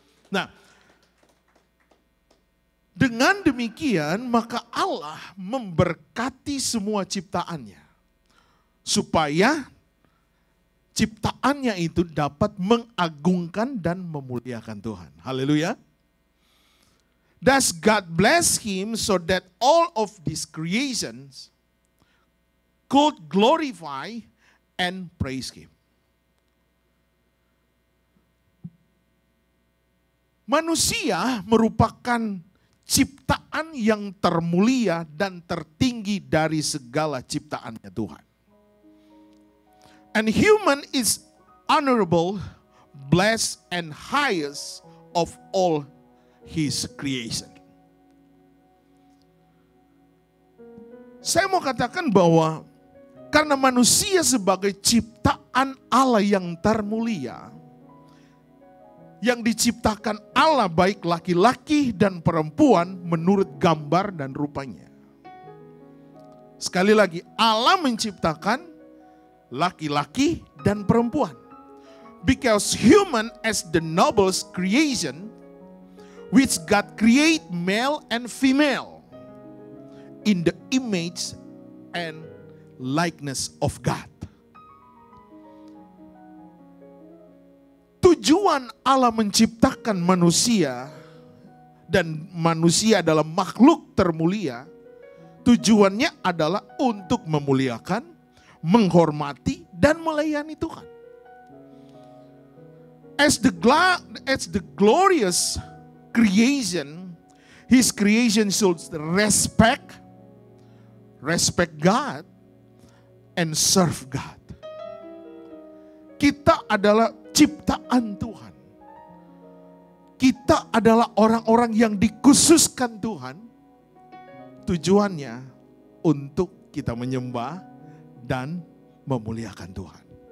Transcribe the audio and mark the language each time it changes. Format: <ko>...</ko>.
<id>Nah, dengan demikian maka Allah memberkati semua ciptaannya. Supaya ciptaannya itu dapat mengagungkan dan memuliakan Tuhan. Haleluya.</id> <en>Thus God bless him so that all of these creations could glorify and praise Him.</en> <id>Manusia merupakan ciptaan yang termulia dan tertinggi dari segala ciptaannya Tuhan.</id> <en>And human is honorable, blessed, and highest of all His creation.</en> <id>Saya mau katakan bahwa karena manusia sebagai ciptaan Allah yang termulia, yang diciptakan Allah baik laki-laki dan perempuan menurut gambar dan rupanya. Sekali lagi, Allah menciptakan laki-laki dan perempuan.</id> <en>Because human as the noblest creation, which God create male and female in the image and likeness of God.</en> <id>Tujuan Allah menciptakan manusia dan manusia adalah makhluk termulia, tujuannya adalah untuk memuliakan, menghormati, dan melayani Tuhan.</id> <en>As the glorious creation, His creation should respect God, and serve God.</en> <id>Kita adalah ciptaan Tuhan. Kita adalah orang-orang yang dikhususkan Tuhan. Tujuannya untuk kita menyembah dan memuliakan Tuhan.</id>